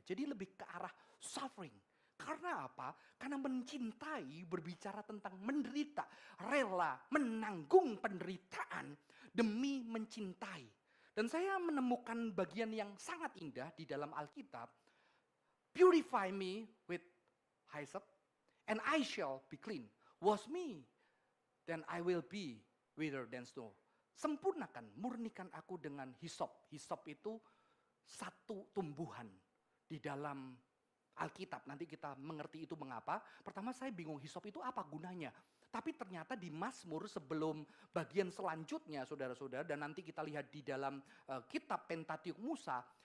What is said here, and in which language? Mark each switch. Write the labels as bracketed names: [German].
[Indonesian] Jadi lebih ke arah suffering. Karena apa? Karena mencintai berbicara tentang menderita. Rela menanggung penderitaan demi mencintai. Dan saya menemukan bagian yang sangat indah di dalam Alkitab. [English] Purify me with hyssop, and I shall be clean. Wash me, then I will be whiter than snow. [Indonesian] Sempurnakan, murnikan aku dengan hisop. Hisop itu satu tumbuhan di dalam Alkitab. Nanti kita mengerti itu mengapa. Pertama saya bingung hisop itu apa gunanya. Tapi ternyata di Mazmur sebelum bagian selanjutnya saudara-saudara. Dan nanti kita lihat di dalam kitab Pentateuch Musa.